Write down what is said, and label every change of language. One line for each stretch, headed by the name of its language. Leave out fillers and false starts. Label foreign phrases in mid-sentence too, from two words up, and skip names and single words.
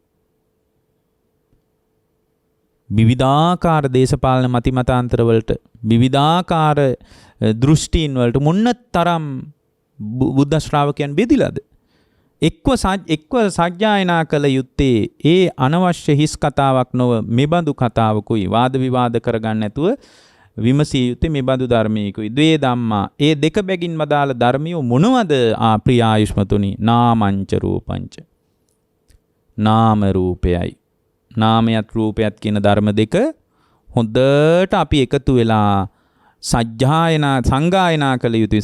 Sinhala: විවිධාකාර දේශපාලන මතිමතාන්තර වලට විවිධාකාර දෘෂ්ටීන් වලට මොන්නතරම් බුද්ධ ශ්‍රාවකයන් බෙදිලාද? එක්ව සජ්ජායනා කළ යුත්තේ ඒ අනවශ්‍ය හිස් කතාවක් නොව මෙබඳු කතාවකුයි වාද විවාද කරගන්න නැතුව විමසිය යුත්තේ මෙබඳු ධර්මයකුයි.
Pali: ද්වේ ධම්මා
Sinhala: ඒ දෙක බැගින් වදාළ ධර්මියෝ මොනවද? ප්‍රිය ආයුෂ්මතුනි
Pali: නාමංච රූපංච
Sinhala: නාම රූපයයි නාමයත් රූපයත් කියන ධර්ම දෙක හොඳට අපි එකතු වෙලා සංගායනා කළ යුතුයි.